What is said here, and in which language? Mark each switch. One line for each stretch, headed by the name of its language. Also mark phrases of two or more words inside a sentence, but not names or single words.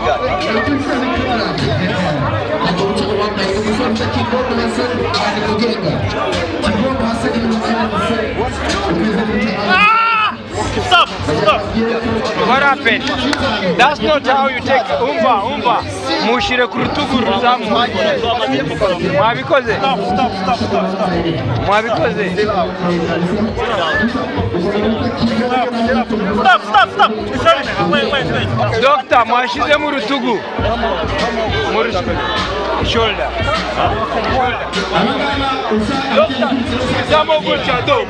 English: Stop. What happened? That's not how you take umba.
Kinyarwanda: Mushire ku rutugu ruzamu. Mwabikoze? Mwabikoze?
English: Stop. Wait.
Kinyarwanda: Doctor, mwashize mu rutugu. Shoulder. Doctor, zamo gutya.